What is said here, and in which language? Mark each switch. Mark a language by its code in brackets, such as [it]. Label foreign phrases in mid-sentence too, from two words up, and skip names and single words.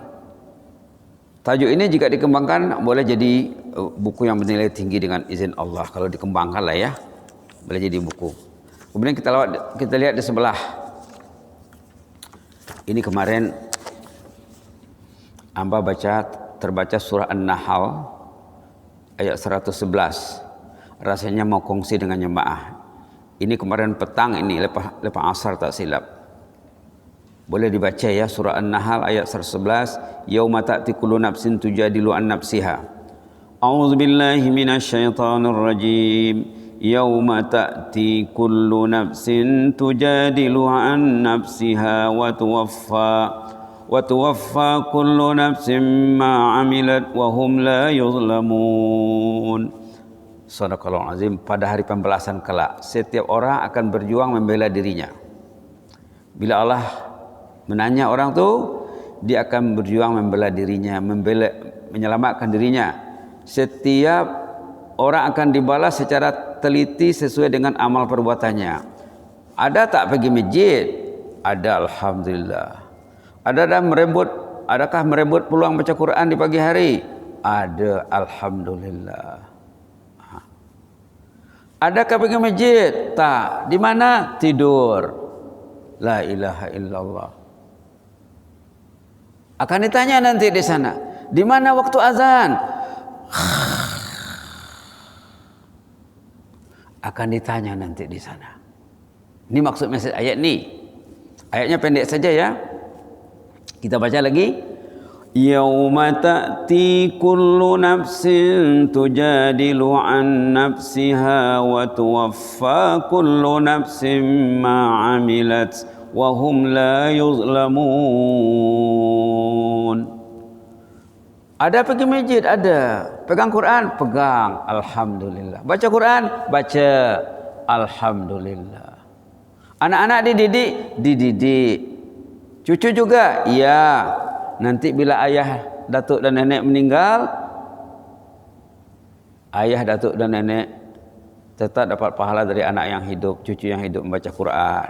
[ms] Tajuk ini jika dikembangkan boleh jadi buku yang bernilai tinggi dengan izin Allah. Kalau dikembangkan lah ya. Boleh jadi buku. Kemudian kita lihat di sebelah. Ini kemarin hamba terbaca surah An-Nahl ayat 111. Rasanya mau kongsi dengan jemaah. Ini kemarin petang ini lepas asar tak silap. Boleh dibaca ya surah An-Nahl ayat 111. [ar] يوم تأتي كل نفس تجادل عن نفسها. أعوذ بالله من الشيطان الرجيم. يوم تأتي كل نفس تجادل عن نفسها وتوفى كل نفس ما عملت وهم لا يظلمون. صدق الله العظيم. [ms] Pada hari pembalasan kelak, setiap orang akan berjuang membela dirinya. Bila Allah menanya orang tu, dia akan berjuang membela dirinya, menyelamatkan dirinya. Setiap orang akan dibalas secara teliti sesuai dengan amal perbuatannya. Ada tak pergi masjid? Ada, alhamdulillah. Adakah merebut peluang baca Quran di pagi hari? Ada, alhamdulillah. Adakah pergi masjid? Tak. Di mana? Tidur. [ar] لا إله إلا الله. [ms] Akan ditanya nanti di sana. Di mana waktu azan? Akan ditanya nanti di sana. Ini maksud ayat ni. Ayatnya pendek saja ya. Kita baca lagi. [ar] يوم تأتي كل نفس تجادل عن نفسها وتوفى كل نفس ما عملت وهم لا يظلمون. [ms] Ada pergi masjid, ada. Pegang Quran, pegang. Alhamdulillah. Baca Quran, baca. Alhamdulillah. Anak-anak dididik. Cucu juga, iya. Nanti bila ayah, datuk dan nenek meninggal, ayah, datuk dan nenek tetap dapat pahala dari anak yang hidup, cucu yang hidup membaca Quran.